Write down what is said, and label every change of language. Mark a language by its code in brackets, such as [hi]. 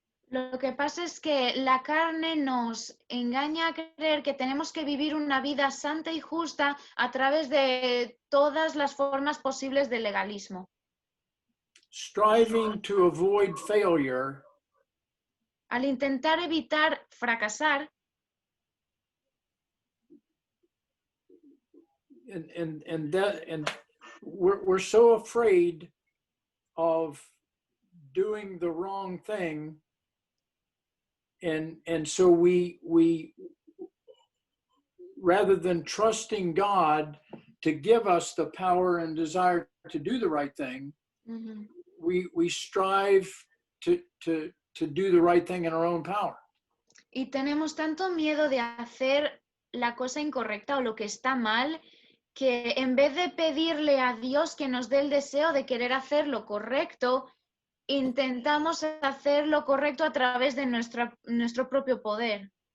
[es] Lo que pasa es que la carne nos engaña a creer que tenemos que vivir una vida santa y justa a través de todas las formas posibles de legalismo. [en] Striving to avoid failure [es] Al intentar evitar fracasar, [en] and we're so afraid of doing the wrong thing, and so we rather than trusting God to give us the power and desire to do the right thing, uh-huh, we strive to do the right thing in our own power. [es] y tenemos tanto miedo de hacer la cosa incorrecta o lo que está mal, que en vez de pedirle a Dios que nos dé el deseo de querer hacer lo correcto, intentamos hacer lo correcto a través de nuestro propio poder.